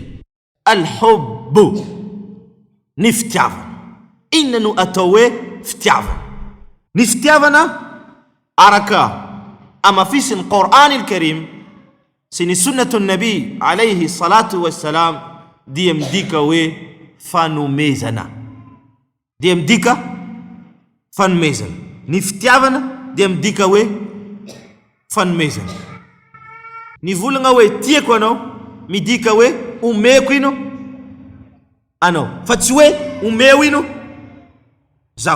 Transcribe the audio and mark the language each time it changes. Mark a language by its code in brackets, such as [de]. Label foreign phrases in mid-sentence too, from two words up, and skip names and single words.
[mg] Alhubbu, ny fitiavana. Inona no atao hoe fitiavana? Ny fitiavana araka amafisin'ny Qur'an al-Karim sy ny [ar] سنة النبي عليه الصلاة والسلام [mg] dia midika hoe fanomezana. Dia midika fanomezana. Ny fitiavana dia midika hoe fanomezana. Ny volagna hoe tiako anao midika hoe omeko ino anao, fa tsy hoe omeo ino zaho.